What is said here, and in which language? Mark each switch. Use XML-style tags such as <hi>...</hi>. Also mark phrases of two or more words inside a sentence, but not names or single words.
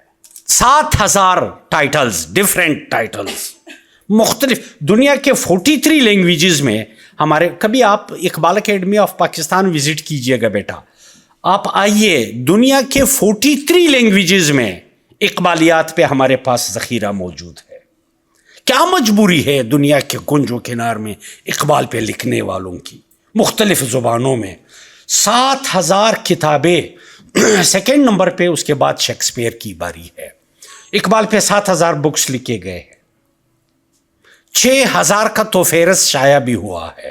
<ur>7000</ur> <en>titles, different titles,</en> <ur>مختلف دنیا کے 43 لینگویجز میں ہمارے۔ کبھی آپ اقبال اکیڈمی آف پاکستان وزٹ کیجئے گا بیٹا، آپ آئیے، دنیا کے 43 لینگویجز میں اقبالیات پہ ہمارے پاس ذخیرہ موجود ہے۔ کیا مجبوری ہے دنیا کے کنج و کنار میں اقبال پہ لکھنے والوں کی، مختلف زبانوں میں 7000 کتابیں۔ سیکنڈ نمبر پہ اس کے بعد شیکسپیئر کی باری ہے۔ اقبال پہ 7000 بکس لکھے گئے ہیں، 6000 کا تو فہرست شائع بھی ہوا ہے۔</ur>